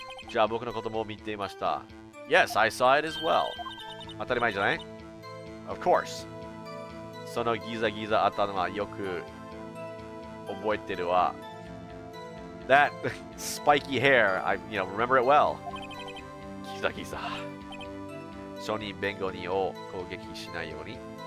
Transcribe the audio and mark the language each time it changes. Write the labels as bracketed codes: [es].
[ja] じゃあ僕のことも見ていました。 [en] Yes, I saw it as well. [ja] 当たり前じゃない? [en] Of course. [ja] そのギザギザ頭よく覚えてるわ。 [en] That spiky hair, I remember it well. [ja] ギザギザ。証人弁護人を攻撃しないように。